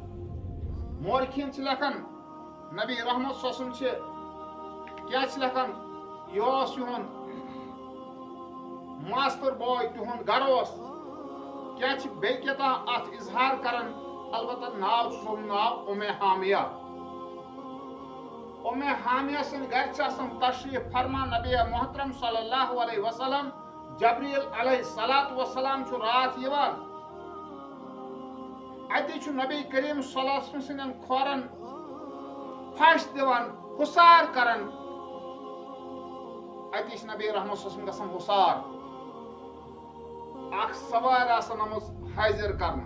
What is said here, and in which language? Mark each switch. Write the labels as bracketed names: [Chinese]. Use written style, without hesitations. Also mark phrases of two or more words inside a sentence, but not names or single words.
[Kashmiri] مورخیٖن چھِ لیکھان نبی رحمت [Arabic] صلی اللہ علیہ وسلم [Kashmiri] چھِ کیٛاہ چھِ لیکھان یہِ اوس یِہُنٛد ماستٕر بوے تِہُنٛد گرٕ اوس کیٛاہ چھِ بیٚیہِ کیٛاہ اتھ اظہار کران البتہ ناو چھُ سُنٛد ناو حامیہ. حامیہ سٕنٛدِ گرِ چھِ آسان تشریف فرما نبی محترم [Arabic] صلی اللہ علیہ وسلم. [Kashmiri] جبریل [Arabic] علیہ الصلوۃ والسلام [Kashmiri] چھُ راتھ یِوان اتی چھُ نبی کریم [Arabic] صلی اللہ علیہ وسلم [Kashmiri] سٕنٛدٮ۪ن کھورن پھش دِوان حُسار کران اتی چھِ نبی رحمت [Arabic] صلی اللہ علیہ وسلم [Kashmiri] گژھان حُسار. اکھ سوارِ آسان آمٕژ حٲضِر کرنہٕ.